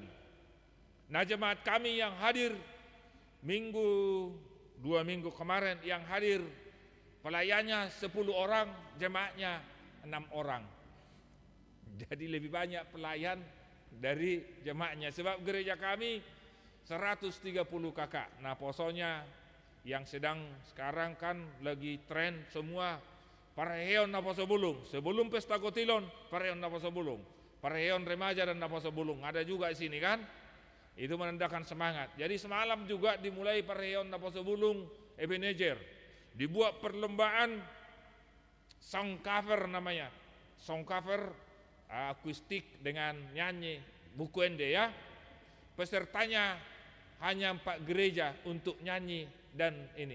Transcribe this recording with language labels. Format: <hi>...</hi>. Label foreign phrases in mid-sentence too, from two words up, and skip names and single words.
<id>Nah, jemaat kami yang hadir 2 minggu kemarin yang hadir pelayannya 10 orang, jemaatnya 6 orang. Jadi lebih banyak pelayan dari jemaatnya, sebab gereja kami 130 kakak. Nah, posonya yang sedang sekarang kan lagi tren semua</id> <bbc>pareheon na poso bulung.</bbc> <id>Sebelum pesta kotilon,</id> <bbc>pareheon na poso bulung.</bbc> <id>Pareheon remaja dan</id> <bbc>na poso bulung.</bbc> <id>Ada juga di sini kan? Itu menandakan semangat. Jadi semalam juga dimulai</id> <bbc>pareheon na poso bulung</bbc> <id>Ebenezer. Dibuat perlombaan</id> <en>song cover</en> <id>namanya.</id> <en>Song cover</en> <id>akustik dengan nyanyi buku ende ya. Pesertanya hanya 4 gereja untuk nyanyi dan ini.</id>